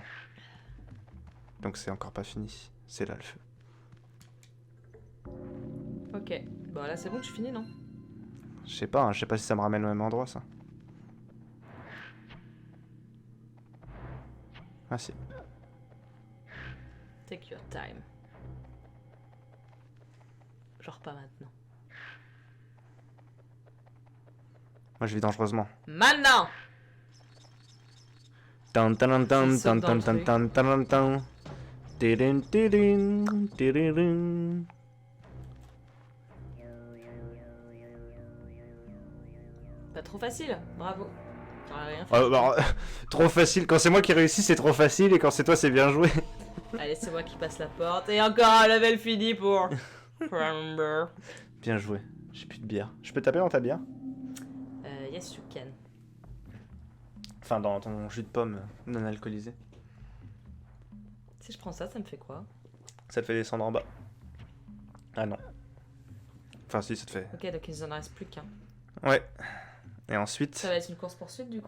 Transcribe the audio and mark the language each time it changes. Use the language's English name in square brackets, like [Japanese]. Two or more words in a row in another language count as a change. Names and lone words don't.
[French] Donc c'est encore pas fini. C'est là le feu. Ok. Bon, là, c'est bon, tu finis, non? Je sais pas si ça me ramène au même endroit ça. Ah si. [English] Take your time. [French] Genre pas maintenant. Moi je vis dangereusement. Maintenant! Tan tan tan Il saute tan dans tan le tan truc. tan tan tan. Tidin, tidin, tidin. Pas trop facile, bravo. T'aurais rien fait. Ah, bah, trop facile. Quand c'est moi qui réussis, c'est trop facile. Et quand c'est toi, c'est bien joué. Allez, c'est moi qui passe la porte. Et encore un level fini pour... Remember. Bien joué. J'ai plus de bière. Je peux taper dans ta bière? [English] Yes, you can. [French] Enfin, dans ton jus de pomme non alcoolisé. Si je prends ça, ça me fait quoi? Ça te fait descendre en bas. Ah non. Enfin, si, ça te fait. Ok, donc il en reste plus qu'un. Ouais. Et ensuite. Ça va être une course-poursuite du coup?